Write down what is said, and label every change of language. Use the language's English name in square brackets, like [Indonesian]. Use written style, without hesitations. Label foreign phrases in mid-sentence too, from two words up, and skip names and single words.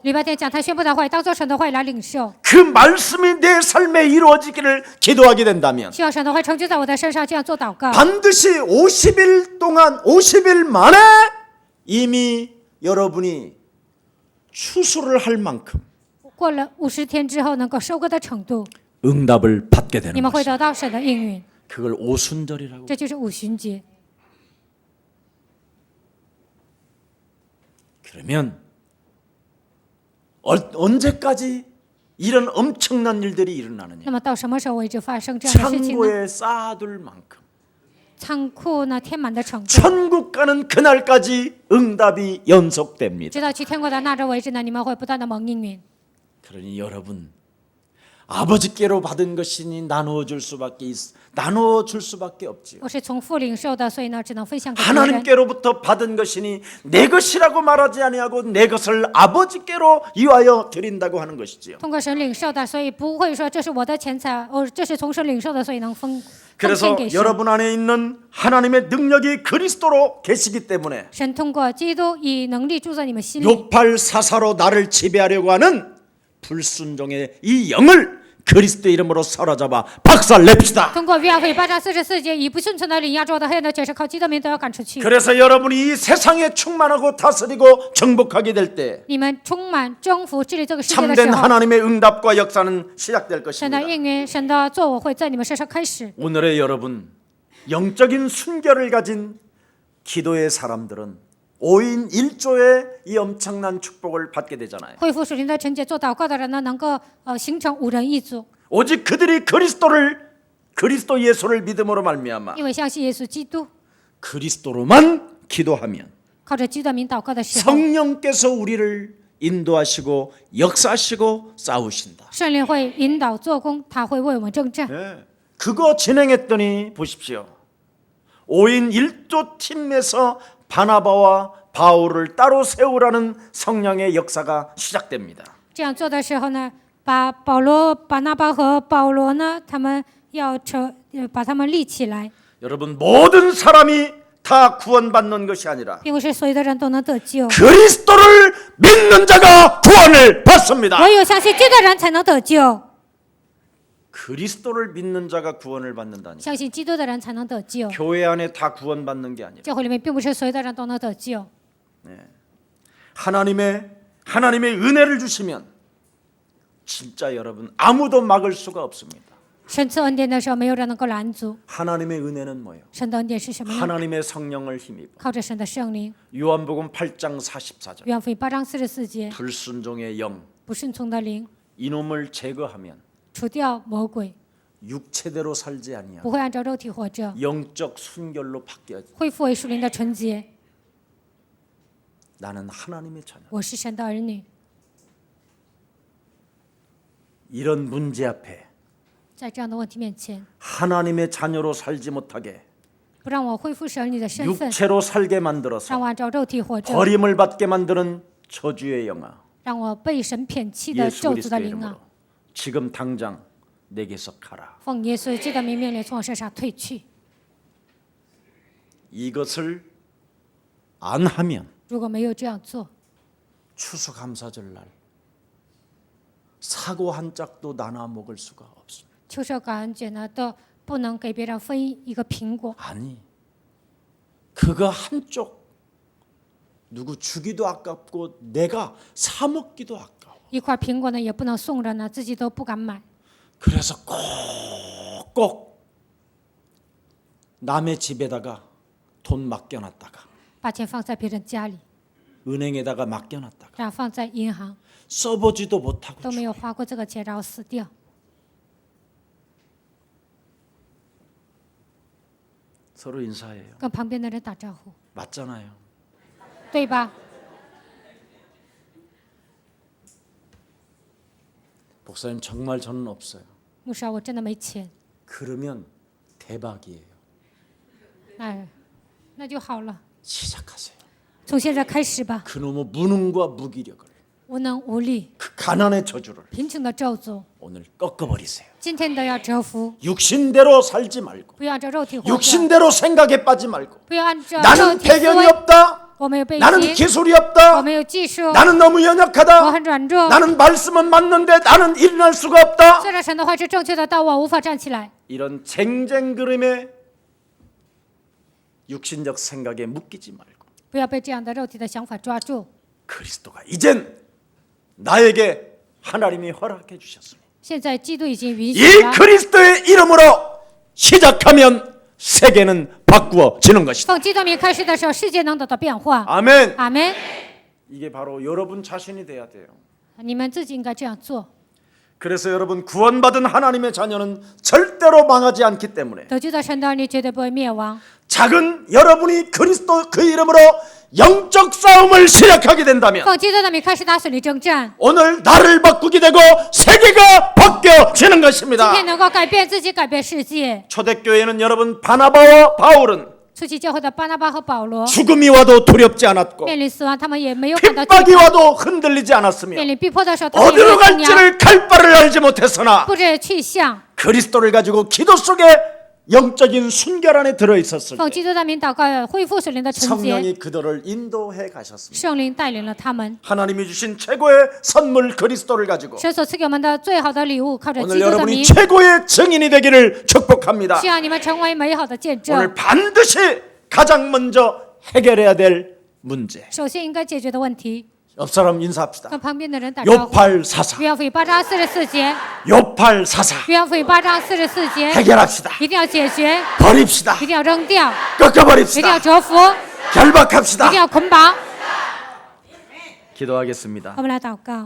[Chinese] 礼拜天讲台宣布的话语，当作神的话语来领受。 [Korean] 그 말씀이 내 삶에 이루어지기를 기도하게 된다면 [Chinese] 需要神的话语成就在我的身上，这样做祷告。 [Korean] 반드시 50일 동안 50일 만에 이미 여러분이 추수를 할 만큼 [Chinese] 过了50天之后，能够收割的程度， [Korean] 응답을 받게 [Chinese] 你 [Korean] 되는 [Chinese] 们会 [Korean] 것입니다. [Chinese] 得到神的应允。 [Korean] 그걸 오순절이라고. [Chinese] 这就是五旬节。 [Korean] 그러면 언제까지 이런 엄청난 일들이 일어나느냐? [Chinese] 那么到什么时候为止发生这样的事情呢？ [Korean] 창고에 쌓아둘 만큼 [Chinese] 仓库呢填满的程度， [Korean] 천국 가는 그날까지 응답이 연속됩니다. [Chinese] 直到去天国的那周为止呢，你们会不断的蒙应允。 [Korean] 그러니 여러분 아버지께로 받은 것이니 나누어 줄 수밖에 없지요. [Chinese] 我是从父领受的，所以呢，只能分享给别人。 [Korean] 하나님께로부터 받은 것이니 내 것이라고 말하지 아니하고 내 것을 아버지께로 위하여 드린다고 하는 것이지요. [Chinese] 通过神领受的，所以不会说这是我的钱财，这是从神领受的，所以能奉献 [Korean] 그래서 [Chinese] 给神。 [Korean] 여러분 안에 있는 하나님의 능력이 그리스도로 계시기 때문에 [Chinese] 神通过基督以能力住在你们心里， [Korean] 욕팔사사로 나를 지배하려고 하는 불순종의 이 영을 그리스도 이름으로 사로잡아 박살냅시다. [Chinese] 通过约翰福音8章44节，以不顺从的领压着我的黑暗的权势，靠基督的名都要赶出去。 [Korean] 그래서 여러분이 이 세상에 충만하고 다스리고 정복하게 될 때 [Chinese] 你们充满征服治理这个世界的时 [Korean] 참된 [Chinese] 候， [Korean] 하나님의 응답과 역사는 시작될 [Chinese] 神的 [Korean] 것입니다. [Chinese] 应允、神的作为会在你们身上开始。 [Korean] 오늘의 여러분 영적인 순결을 가진 기도의 사람들은 5인 1조의 이 엄청난 축복을 받게 되잖아요. [Chinese] 恢复属灵的纯洁，做祷告的人呢，能够形成5人一组， [Korean] 오직 그들이 그리스도 예수를 믿음으로 말미암아 [Chinese] 因为相信耶稣基督， [Korean] 그리스도로만 기도하면 [Chinese] 靠着基督的名祷告的时候， [Korean] 성령께서 우리를 인도하시고 역사하시고 싸우신다. [Chinese] 圣灵会引导做工，他会为我们征战。 [Korean] 네. 그거 진행했더니 보십시오. 5인 1조 팀에서 바나바와 바울을 따로 세우라는 성령의 역사가 시작됩니다. [Chinese] 这样做的时候呢，把巴拿巴和保罗呢，他们要把他们立起来， [Korean] 여러분 모든 사람이 다 구원받는 것이 아니라 [Chinese] 并不是所有的人都能得救， [Korean] 그리스도를 믿는 자가 구원을 받습니다. [Chinese] 唯有相信基督的人才能得救， [Korean] 그리스도를 믿는 자가 구원을 받는다니. [Chinese] 相信基督的人才能得救。 [Korean] 교회 안에 다 구원받는 게 아니라 [Chinese] 教会里面并不是所有的人都能得救， [Korean] 하나님의 은혜를 주시면 진짜 여러분 아무도 막을 수가 없습니다. [Chinese] 神赐恩典的时候，没有人能够拦阻。 [Korean] 하나님의 은혜는 뭐예요? [Chinese] 神的恩典是什么呢？ [Korean] 하나님의 성령을 힘입어. [Chinese] 靠着神的圣灵。 [Korean] 요한복음 8장 44절. [Chinese] 约翰福音8章44节， [Korean] 불순종의 영 [Chinese] 不顺从的灵， [Korean] 이놈을 제거하면 [Chinese] 除掉魔鬼， [Korean] 육체대로 살지 아니하고 [Chinese] 不会按照肉体活着， [Korean] 영적 순결로 바뀌어. [Chinese] 恢复为属灵的纯洁。 [Korean] 나는 하나님의 자녀. [Chinese] 我是神的儿女。 [Korean] 이런 문제 앞에 [Chinese] 在这样的问题面前， [Korean] 하나님의 자녀로 살지 못하게 [Chinese] 不让我恢复是儿女的身份， [Korean] 육체로 살게 [Chinese] 让 [Korean] 만들어서 [Chinese] 我按照肉体活着， [Korean] 버림을 받게 만드는 저주의 영아 [Chinese] 让我被神撇弃的 [Korean] 예수 [Chinese] 咒诅的 [Korean] 그리스도의 [Chinese] 灵 [Korean] 이름으로 [Chinese] 啊！ [Korean] 지금 당장 내게서 가라. [Chinese] 奉耶稣基督的名命令从我身上退去。 [Korean] 이것을 안 하면 [Chinese] 如果没有这样做， [Korean] 추수감사절 날 사고 한 짝도 나눠 먹을 수가 없습니다. [Chinese] 秋收感恩节呢，都不能给别人分一个苹果。 [Korean] 아니 그거 한쪽 누구 주기도 아깝고 내가 사 먹기도 아까워. [Chinese] 一块苹果呢，也不能送人呢，自己都不敢买。 [Korean] 그래서 꼭 남의 집에다가 돈 맡겨놨다가 [Chinese] 把钱放在别人家里， [Korean] 은행에다가 맡겨놨다가 [Chinese] 然后放在银行， [Korean] 써보지도 못하고 [Chinese] 都没有花过这个钱，然后死掉。 [Korean] 서로 인사해요. [Chinese] 跟旁边的人打招呼， [Korean] 맞잖아요. [Chinese] 对吧？ [Korean] 목사님 정말 저는 없어요. [Chinese] 牧师啊，我真的没钱。 [Korean] 그러면 대박이에요. [Chinese] 那就好了， [Korean] 시작하세요. [Chinese] 从现在开始吧。 [Korean] 그놈의 무능과 무기력을 [Chinese] 无能无力、 [Korean] 그 가난의 저주를 [Chinese] 贫穷的咒诅， [Korean] 오늘 꺾어버리세요. [Chinese] 今天都要折服， [Korean] 육신대로 살지 말고 [Chinese] 不要按照肉体活着， [Korean] 육신대로 생각에 빠지 말고 [Chinese] 不要按照肉 [Korean] 나는 [Chinese] 体思 [Korean] 배경이 [Chinese] 维。 [Korean] 없다. [Chinese] 我们有背 [Korean] 나는 [Chinese] 景， [Korean] 기술이 [Chinese] 我 [Korean] 없다. [Chinese] 们有技术， [Korean] 나는 너무 [Chinese] 我 [Korean] 연약하다. [Chinese] 很软弱。 [Korean] 나는 말씀은 맞는데 나는 일어날 수가 없다. [Chinese] 虽然神的话是正确的，但我无法站起来。 [Korean] 이런 쟁쟁 그림에 육신적 생각에 묶이지 말고 [Chinese] 不要被这样的肉体的想法抓住。 [Korean] 그리스도가 이젠 나에게 하나님이 허락해 주셨습니다. [Chinese] 现在基督已经允许 [Korean] 이 [Chinese] 了， [Korean] 그리스도의 이름으로 시작하면 세계는 바꾸어지는 것이다. [Chinese] 奉基督名开始的时候，世界能得到变化。 [Korean] 아멘. [Chinese] 阿门。 [Korean] 이게 바로 여러분 자신이 돼야 돼요. [Chinese] 你们自己应该这样做。 [Korean] 그래서 여러분 구원받은 하나님의 자녀는 절대로 망하지 않기 때문에 [Chinese] 得救的神的儿女绝对不会灭亡。 [Korean] 작은 여러분이 그리스도 그 이름으로 영적 싸움을 시작하게 된다면 [Chinese] 奉基督的名开始打属灵征战， [Korean] 오늘 나를 바꾸게 되고 세계가 바뀌어지는 [Chinese] 今 [Korean] 것입니다. [Chinese] 天能够改变自己，改变世界。 [Korean] 초대교회는 여러분 바나바와 바울은 [Chinese] 初期教会的巴拿巴和保罗 [Korean] 죽음이 와도 두렵지 않았고 [Chinese] 面临死亡，他们也没有感到惧 [Korean] 핍박이 [Chinese] 怕； [Korean] 와도 흔들리지 않았으며 [Chinese] 面临逼迫的时候，他们也没 [Korean] 어디로 [Chinese] 有动摇， [Korean] 갈지를 갈 바를 알지 못했으나 [Chinese] 不知去向。 [Korean] 그리스도를 가지고 기도 속에 영적인 순결 안에 들어있었을 [Chinese] 奉 [Korean] 때 [Chinese] 基督的名祷告，恢复属灵的纯洁。 [Korean] 성령이 그들을 인도해 가셨습니다. [Chinese] 圣灵带领了他们。 [Korean] 하나님이 주신 최고의 선물 그리스도를 가지고 [Chinese] 神所赐给我们的最好的礼物，靠着基 [Korean] 오늘 [Chinese] 督的 [Korean] 여러분이 [Chinese] 名， [Korean] 최고의 증인이 되기를 축복합니다. [Chinese] 希望你们成为美好的见证。 [Korean] 오늘 반드시 가장 먼저 해결해야 될 문제. [Chinese] 首先应该解决的问题， [Korean] 옆 사람 인사합시다. [Chinese] 跟旁边的人打招呼。 [Korean] 요팔사사. [Chinese] 约翰福音8章44节， [Korean] 요팔사사. [Chinese] 约翰福音8章44节， [Korean] 해결합시다. [Chinese] 一定要解决， [Korean] 버립시다. [Chinese] 一定要扔掉，一定要 [Korean] 꺾어버립시다. [Chinese] 折服， [Korean] 결박합시다. [Chinese] 一定要捆绑。 [Korean] 기도하겠습니다. [Chinese] 我们来祷告，